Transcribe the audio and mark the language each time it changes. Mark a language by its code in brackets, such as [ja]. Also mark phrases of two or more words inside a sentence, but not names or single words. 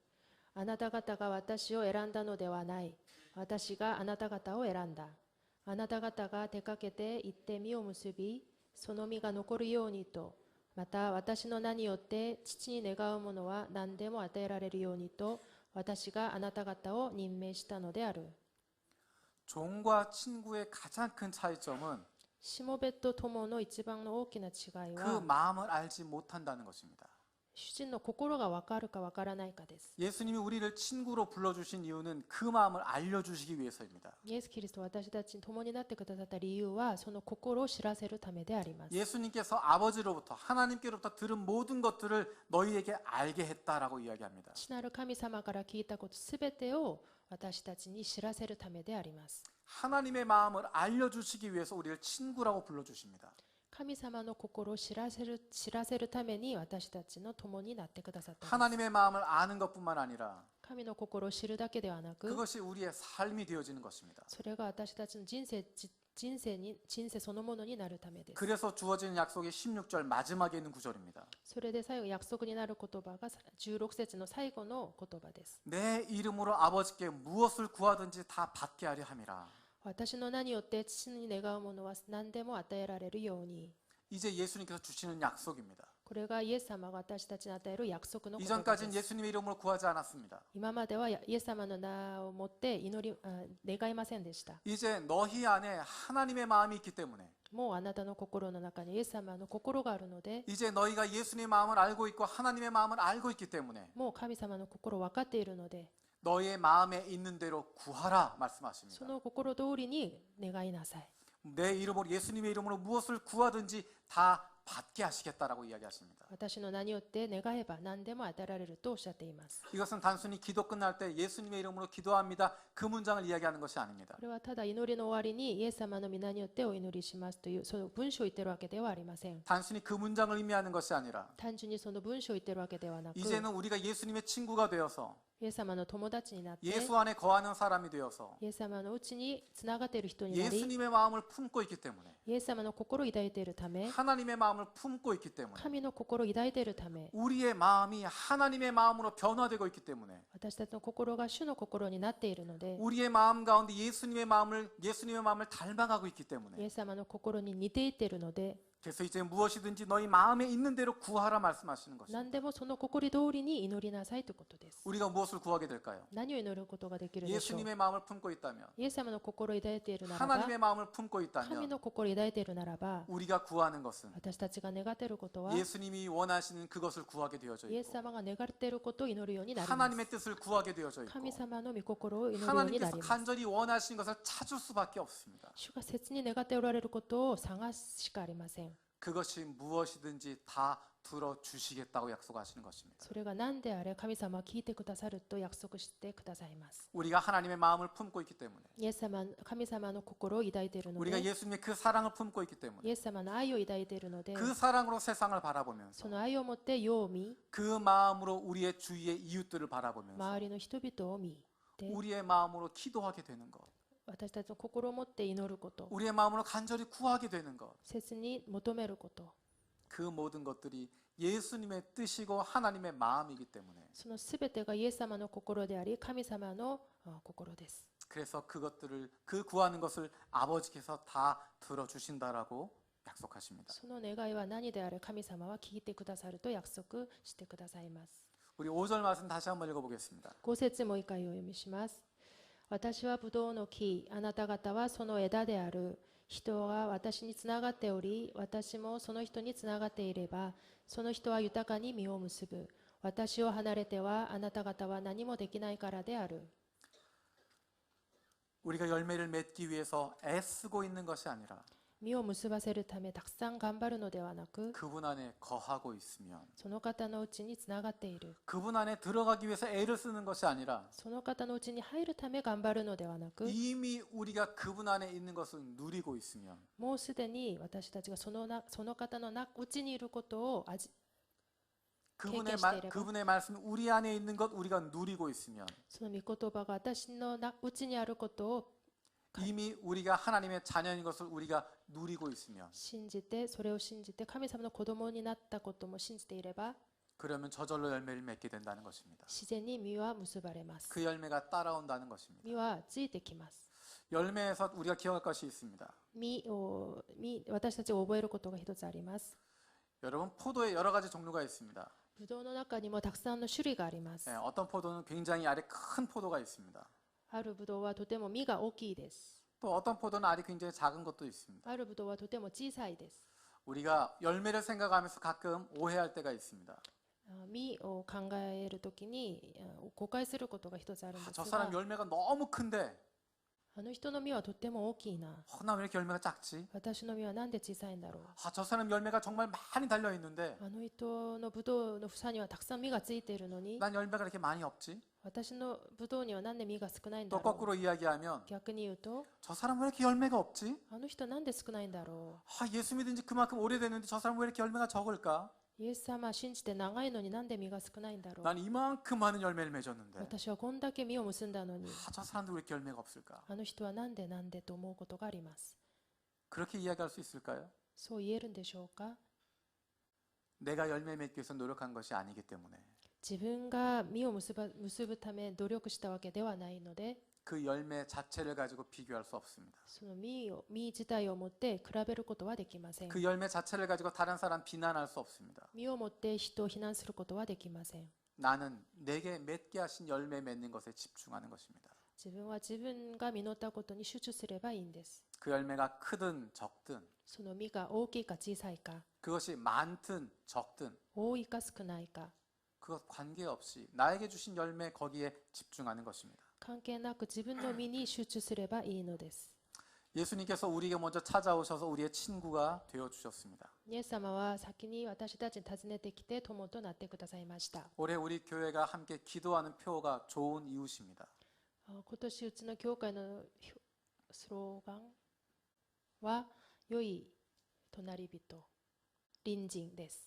[ja] あなた方が私を選んだのではない。私があなた方を選んだ。あなた方が出かけて行って実を結び、その実が残るようにと、また私の名によって父に願うものは何でも与えられるようにと、私があなた方を任命したのである。 [ko] 종과 친구의 가장 큰 차이점은 [ja] しもべと友の一番の大きな違い [ko] 그 [ja] は [ko] 마음을 알지 못한다는 것입니다. [ja] 主人の心が分かるか分からないかです。 [ko] 예수님이 우리를 친구로 불러주신 이유는 그 마음을 알려주시기 위해서입니다. [ja] イエス・キリストは私たちに共になってくださった理由はその心を知らせるためであります。 [ko] 예수님께서 아버지로부터 하나님께로부터 들은 모든 것들을 너희에게 알게 했다라고 이야기합니다. [ja] 父なる神様から聞いたことすべてを私たちに知らせるためであります。 [ko] 하나님의 마음을 알려주시기 위해서 우리를 친구라고 불러주십니다. [ja] 神様の心を知らせるために私たちの友になってくださったんです。 [ko] 하나님의 마음을 아는 것뿐만 아니라 [ja] 神の心を知るだけではなく、 [ko] 그것이 우리의 삶이 되어지는 것입니다. [ja] それが私たちの人生そのものになるためです。 [ko] 그래서 주어지는 약속이 16절 마지막에 있는 구절입니다. [ja] それで最後約束になる言葉が16節の最後の言葉です。 [ko] 내 이름으로 아버지께 무엇을 구하든지 다 받게 하려 함이라. [ja] 私の名によって父に願うものは何でも与えられるように。 [ko] 이제 예수님께서 주시는 약속입니다. [ja] これがイエス様が私たちに与える約束の言葉で [ko] 이전까지는 [ja] す。 [ko] 예수님의 이름으로 구하지 않았습니다. [ja] 今まではイエス様の名をもって願いませんでした。 [ko] 이제 너희 안에 하나님의 마음이 있기 때문에 [ja] もうあなたの心の中にイエス様の心があるので、 [ko] 이제 너희가 예수님의 마음을 알고 있고 하나님의 마음을 알고 있기 때문에 [ja] もう神様の心を分かっているので、 [ko] 너희의 마음에 있는 대로 구하라 말씀하십니다. [ja] その心通りに願いなさい。 [ko] 내 이름으로 예수님의 이름으로 무엇을 구하든지 다 받게 하시겠다라고 이야기하십니다. [ja] 私の名によって願えば何でも与えられるとおっしゃっています。 [ko] 이것은 단순히 기도 끝날 때 예수님의 이름으로 기도합니다. 그 문장을 이야기하는 것이 아닙니다. [ja] これはただ祈りの終わりにイエス様の皆によってお祈りしますというその文章を言ってるわけではありません。 [ko] 단순히 그 문장을 의미하는 것이 아니라 [ja] 単純にその文章を言ってるわけではなく、イ [ko] 이제는 우리가 예수님의 친구가 되어서 [ja] エス様の友達になって、 [ko] 예수 안에 거하는 사람이 되어서 [ja] イエス様のうちにつながっている人になり、 [ko] 예수님의 마음을 품고 있기 때문에 [ja] イエス様の心を抱いているため、 [ko] 하나님의 마음을 품고 있기 때문에 [ja] 神の心を抱いているため、 [ko] 우리의 마음이 하나님의 마음으로 변화되고 있기 때문에 [ja] 私たちの心が主の心になっているので、 [ko] 우리의 마음 가운데 예수님의 마음을 닮아가고 있기 [ja] イ [ko] 때문에 [ja] エス様の心に似ていっているので、 [ko] 그래서 이제 무엇이든지 너희 마음에 있는 대로 구하라 말씀하시는 것입니다. [ja] 何でもその心通りに祈りなさいということです。 [ko] 우리가 무엇을 구하게 될까요? [ja] 何を祈ることができるでしょう。 [ko] 예수님의 마음을 품고 있다면 [ja] イエス様の心を抱いているならば、 [ko] 하나님의 마음을 품고 [ja] 神 [ko] 있다면 [ja] の心を抱いているならば、 [ko] 우리가 구하는 것은 [ja] 私たちが願っていることは、 [ko] 예수님이 원하시는 그것을 구하게 되어져 [ja] イエス [ko] 있고 [ja] 様が願っていることを祈るようになります。 [ko] 하나님의 뜻을 구하게 되어져 있고 [ja] 神様の御心を祈るようにな [ko] 하나님께서 [ja] ります。 [ko] 간절히 원하시는 것을 찾을 수밖에 없습니다. [ja] 主が切に願っておられることを探すしかありません。 [ko] 그것이 무엇이든지 다 들어주시겠다고 약속하시는 것입니다. [ja] それが何であれ神様は聞いてくださると約束してくださいます。 [ko] 우리가 하나님의 마음을 품고 있기 때문에 [ja] イエス様、神様の心を抱いているの [ko] 우리가 [ja] で、 [ko] 예수님의 그 사랑을 품고 있기 때문에 [ja] イエス様の愛を抱いているので、 [ko] 그 사랑으로 세상을 바라보면서 [ja] その愛を持って世を見、 [ko] 그 마음으로 우리의 주위의 이웃들을 바라보면서 [ja] 周りの人々を見て、 [ko] 우리의 마음으로 기도하게 되는 것 [ja] 私たちの心を持って祈ること、 [ko] 우리의 마음으로 간절히 구하게 되는 것, [ja] 切に求めること、 [ko] 그 모든 것들이 예수님의 뜻이고 하나님의 마음이기 때문에 [ja] そのすべてがイエス様の心であり、神様の心です。 [ko] 그래서 그것들을 그 구하는 것을 아버지께서 다 들어주신다라고 약속하십니다. [ja] その願いは何であれ神様は聞いてくださると約束してくださいます。 [ko] 우리 5절 말씀 다시 한번 읽어보겠습니다. [ja] 5 節もう一回お読みします。私はブドウの木、あなた方はその枝である。人が私につながっており、私もその人につながっていれば、その人は豊かに実を結ぶ。私を離れてはあなた方は何もできないからである。 [ko] 우리가 열매를 맺기 위해서 애쓰고 있는 것이 아니라 [ja] 実を結ばせるためたくさん頑張るのではなく、 [ko] 그분 안에 거하고 있으면 [ja] その方のうちにつながっている。 [ko] 그분 안에 들어가기 위해서 애를 쓰는 것이 아니라 [ja] その方のうちに入るため頑張るのではなく、 [ko] 이미 우리가 그분 안에 있는 것을 누리고 있으면 [ja] もうすでに私たちがその方のうちにいることを [ko] 그분의 말씀이 우리 안에 있는 것 우리가 누리고 있으면 [ja] その御言葉が私のうちにあることを [ko] 이미 우리가 하나님의 자녀인 것을 우리가 누리고 있으면 [ja] 信じて、それを信じて神様の子供になったことも信じていれば、 [ko] 그러면 저절로 열매를 맺게 된다는 것입니다. [ja] 自然に実は結ばれます。 [ko] 그 열매가 따라온다는 것입니다. [ja] 実はついてきます。 [ko] 열매에서 우리가 기억할 것이 있습니다. [ja] 私たちが覚えることが一つあります。 [ko] 여러분 포도에 여러 가지 종류가 있습니다. [ja] ぶどうの中にもたくさんの種類があります。 [ko] 어떤 포도는 굉장히 알에 큰 포도가 있습니다. [ja] あるぶどうはとても実が大きいです。 [ko] 또 어떤 포도는 알이 굉장히 작은 것도 있습니다. [ja] あるブドウはとても小さいです。 [ko] 우리가 열매를 생각하면서 가끔 오해할 때가 있습니다. [ja] 実を考えるときに誤解することが一つあるんで [ko] 저 [ja] す [ko] 사람 [ja] が、 [ko] 열매가 너무 큰데 [ja] あの人の実はとっても大きいな、 [ko] 나 왜 이렇게 열매가 작지? [ja] 私の実はなんで小さいんだろう、 [ko] 저 사람 열매가 정말 많이 달려 있는데 [ja] あの人のブドウの房にはたくさん実がついているのに、 [ko] 난 열매가 이렇게 많이 없지? [ja] 私のブドウにはなんで実が少ないん [ko] 또 [ja] だろう。 [ko] 거꾸로 이야기하면 [ja] 逆に言うと、 [ko] 저 사람 왜 이렇게 열매가 없지? [ja] あの人なんで少ないんだろ [ko] 예수 믿은 지 그만큼 오래됐는데 저 사람 왜 이렇게 열매가 적을까? [ja] う。イエス様信じて長いのになんで実が少ないんだろう。 [ko] 난 이만큼 많은 열매를 맺었는데 [ja] 私はこんだけ実を結んだのに、 [ko] 저 사람들 왜 이렇게 열매가 없을까? [ja] あの人はなんでと思うことがあります。 [ko] 그렇게 이야기할 수 있을까요? [ja] そう言えるんでしょうか。 [ko] 내가 열매 맺기 위해서 노력한 것이 아니기 때문에 [ja] 自分が実を結ぶため努力したわけではないので、 [ko] 그 열매 자체를 가지고 비교할 수 없습니다. [ja] その実自体を持って比べることはできません。 [ko] 그 열매 자체를 가지고 다른 사람 비난할 수 없습니다. [ja] 実を持って人を非難することはできません。 [ko] 나는 내게 맺게 하신 열매 맺는 것에 집중하는 것입니다. [ja] 自分は自分が実ったことに集中すればいいんです。 [ko] 그 열매가 크든 적든 [ja] その実が大きいか小さいか、 [ko] 그것이 많든 적든 [ja] 多いか少ないか、 [ko] 그것 관계없이 나에게 주신 열매 거기에 집중하는 것입니다. [ja] 関係なく自分の身に集中すればいいのです。 [ko] 예수님께서 우리에게 먼저 찾아오셔서 우리의 친구가 되어 주셨습니다. [ja] イエス様は先に私たちに訪ねてきて友となってくださいました。 [ko] 올해 우리 교회가 함께 기도하는 표가 좋은 이웃입니다. [ja] 今年うちの教会のスローガンは良い隣人、隣人です。